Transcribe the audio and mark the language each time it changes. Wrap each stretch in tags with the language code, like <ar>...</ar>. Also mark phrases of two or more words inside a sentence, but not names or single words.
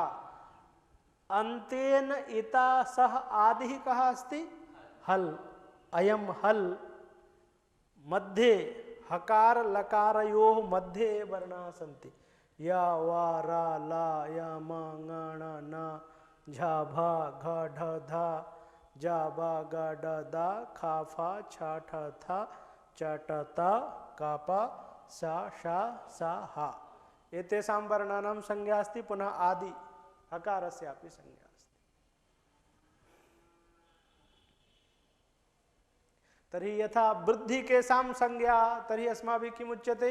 <sa>अन्तेन इता सह आदिः कः अस्ति? हल्। अयं हल् मध्ये हकार लकारयोः मध्ये वर्णाः सन्ति। या वा रा ला या म ङ ण न झ भ घ ढ ध ज ब ग ड द ख फ छ ठ थ च ट त क प स ष स ह। एतेषां वर्णानां संज्ञा अस्ति। पुनः आदि हकारस्यापि संज्ञा अस्ति। तर्हि यथा वृद्धि केषां संज्ञा? तर्हि अस्माभिः किम् उच्यते?</sa>